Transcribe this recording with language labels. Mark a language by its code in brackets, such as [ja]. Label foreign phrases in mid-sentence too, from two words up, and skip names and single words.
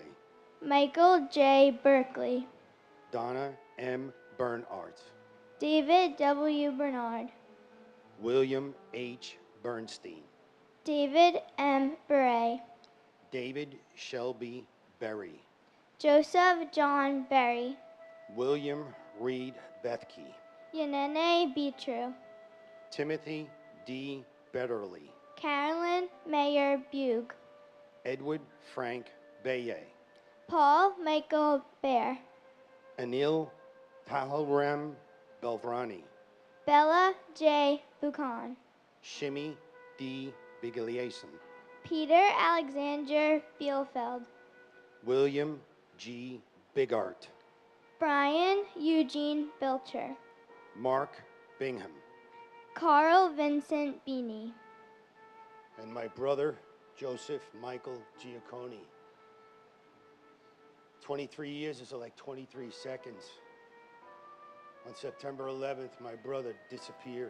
[en] Michael J. Berkeley. Donna M. Bernhardt, David W. Bernard. William H. Bernstein, David M. Beret. David Shelby Berry, Joseph John Berry. William Reed Bethke, Yanene Beatru. Timothy D. Betterly, Carolyn Mayer Bug. Edward Frank Baye, Paul Michael Bear. Anil Pahalram Belvrani, Bella J. Buchan. Shimmy D. Bigliason, Peter Alexander Bielfeld. William G. Bigart, Brian Eugene Bilcher. Mark Bingham, Carl Vincent Beanie. and my brother, Joseph Michael Giacconi. 23 years is like 23 seconds. On September 11th, my brother disappeared.